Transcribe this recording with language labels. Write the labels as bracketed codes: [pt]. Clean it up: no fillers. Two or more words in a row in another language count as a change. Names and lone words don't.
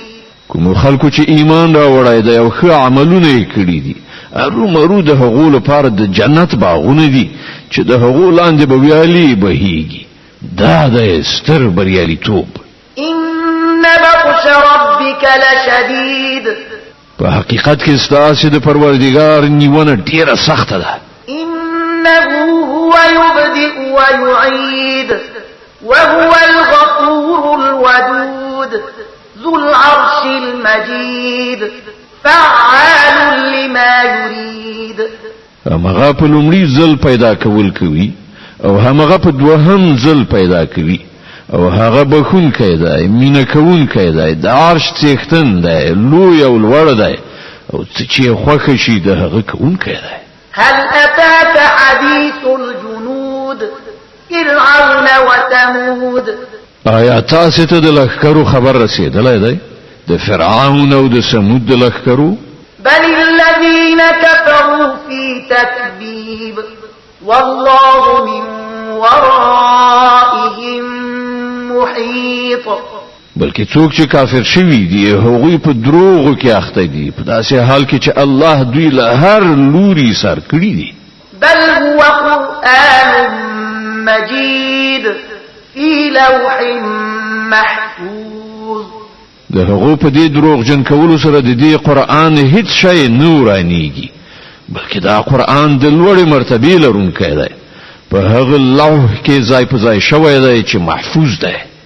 [ps] کوم خلکو چې ایمان راوړای دی او ښه عملونه یې کړی دي ارومرو د هغو لپاره د جنت باغونه دي چې د هغو لاندې به ویالې بهیږي دا د ستر بریالیتوب [ar] إن بطش ربك لشديد [ps] په حقیقت کې ستاسو د پروردګار نیونه ډیره سخته ده [ar] إنه هو يبدئ ويعيد وهو الغفور الودود ذو العرش المجيد فعال لما يريد [ps] هغه په لومړي ځل پیدا کول کوي او هغه په دوهم ځل پیدا کوي او هغه بخونکی دی مینه کوونکی دی د عرش څښتن دی لوی او لوړ دی او چې خوښ شي د هغه کوونکی دی [ar] هل أتاك حديث الجنود فرعون وثمود [ps] آیا تاسو ته د لښکرو خبر رسیدلی دی د فرعون او د ثمود د لښکرو [ar] بل الذين كفروا في تكذيب والله من ورائهم محيط [ps] بلکې څوک چې کافر شوی دی هغوی په دروغو کې اخته دي په داسې حال کې چې الله دوی له هر لوري سر کړی دي [ar] بل هو قرآن مجيد في لوح محفوظ [ps] د هغو په دې دروغ جن کولو سره د دې قرآن هیڅ شی نورانیږي بلکې دا قرآن د لوړې مرتبه لرونکی دی په هغه لوح کې ځای په ځای شوی دی چې محفوظ دی